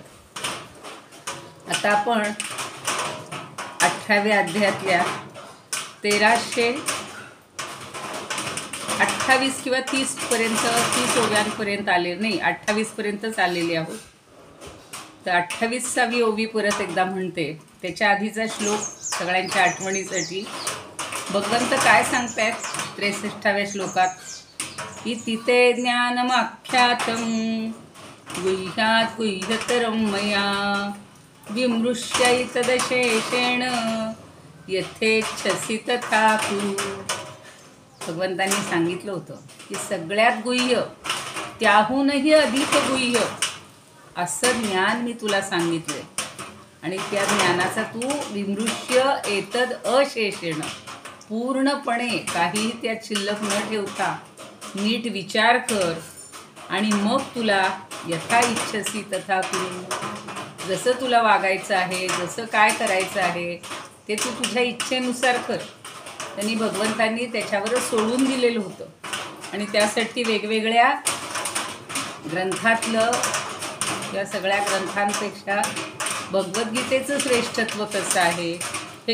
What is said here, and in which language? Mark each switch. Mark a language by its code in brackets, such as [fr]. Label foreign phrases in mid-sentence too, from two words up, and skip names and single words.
[mr] आता आपण 18व्या अध्यायातल्या 1328 किंवा 30 पर्यंत 30 ओव्यांपर्यंत आले नाही, 28 पर्यंतच आलेले आहोत। तर 28वी ओवी परत एकदा म्हणते। त्याच्या आधीचा श्लोक सगळ्यांच्या आठवणीसाठी भगवंत काय सांगतायत 63व्या श्लोकात, की तिथे [sa] ज्ञानमाख्यातं गुह्यात् गुह्यतरं मया, विमृश्यैतदशेषेण यथेच्छसि तथा कुरु। [mr] भगवंतांनी सांगितलं होतं की सगळ्यात गुह्य, त्याहूनही अधिक गुह्य असं ज्ञान मी तुला सांगितलंय। आणि त्या ज्ञानाचा तू [sa] विमृश्य एतद अशेषेण, [mr] पूर्णपणे काहीही त्यात शिल्लक न ठेवता नीट विचार कर, आणि मग तुला [sa] यथा इच्छसी तथा कुरु, [mr] जसं तुला वागायचं आहे, जसं काय करायचं आहे ते तू तुझ्या इच्छेनुसार कर। त्यांनी भगवंतांनी त्याच्यावरच सोडून दिलेलं होतं। आणि त्यासाठी वेगवेगळ्या ग्रंथातलं, या सगळ्या ग्रंथांपेक्षा भगवद्गीतेचं श्रेष्ठत्व कसं आहे हे